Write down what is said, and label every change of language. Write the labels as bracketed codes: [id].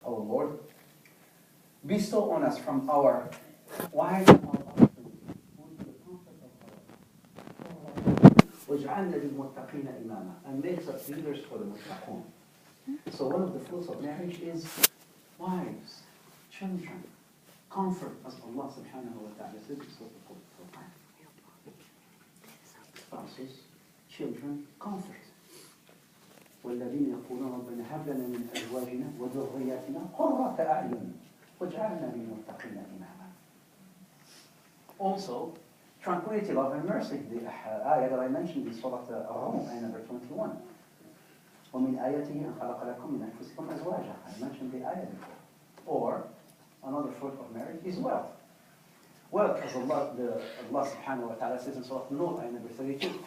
[en] Lord, bestow on us from our wives and our offspring with the comfort of our [ar] وَاجْعَلْنَا لِلْمُتَّقِينَ إِمَامًا, [en] and makes us leaders for the muttaqun. So one of the fruits of marriage is wives, children, comfort, as Allah subhanahu wa ta'ala says in Surah Al-Quran. Spouses, children, comfort. [ar] والذين يقولون ربنا هب لنا من أزواجنا وذرياتنا قرة أعين وَاجْعَلْنَا لِلْمُتَّقِينَ إِمَامًا. [en] Also, tranquility, love, and mercy. The ayah that I mentioned in Surah Al-Rum, ayah number 21. [ar] وَمِنْ آيَاتِهِ أَنْ خَلَقَ لَكُم مِنْ أَنفُسِكُمْ أَزْوَاجًا. [en] I mentioned the ayah before. Or, another fruit of marriage is wealth. Wealth, as Allah subhanahu wa ta'ala says in Surah Nur, ayah number 32.